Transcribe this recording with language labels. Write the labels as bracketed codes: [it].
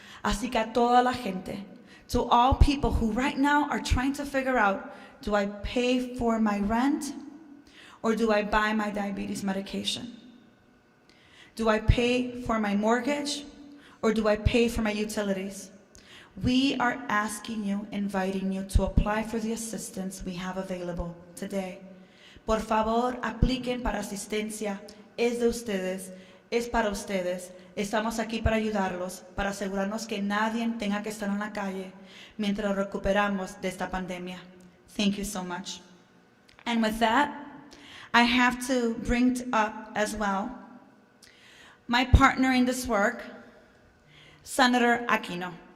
[es] Así que a toda la gente, [en] to all people who right now are trying to figure out, do I pay for my rent or do I buy my diabetes medication? Do I pay for my mortgage or do I pay for my utilities? We are asking you, inviting you to apply for the assistance we have available today. [es] Por favor, apliquen para asistencia. Es de ustedes, es para ustedes. Estamos aquí para ayudarlos, para asegurarnos que nadie tenga que estar en la calle mientras recuperamos de esta pandemia. [en] Thank you so much. And with that, I have to bring up as well my partner in this work, Senator Aquino.